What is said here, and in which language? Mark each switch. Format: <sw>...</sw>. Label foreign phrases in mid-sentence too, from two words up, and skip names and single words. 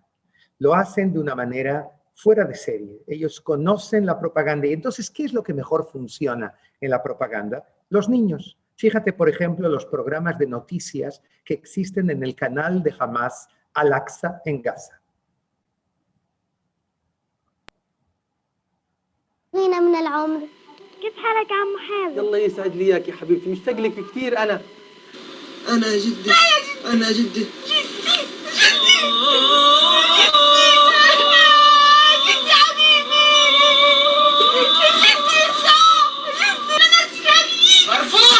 <es>Lo hacen de una manera fuera de serie. Ellos conocen la propaganda. Y entonces, ¿qué es lo que mejor funciona en la propaganda? Los niños. Fíjate, por ejemplo, los programas de noticias que existen en el canal de Hamas, Al-Aqsa, en Gaza.</es> <ar>هنا من العمر كيف حالك عم حازم؟ الله يسعد لي اياك يا حبيبتي، مشتاق لك كثير انا جدي انا جدي مرفوض.</ar>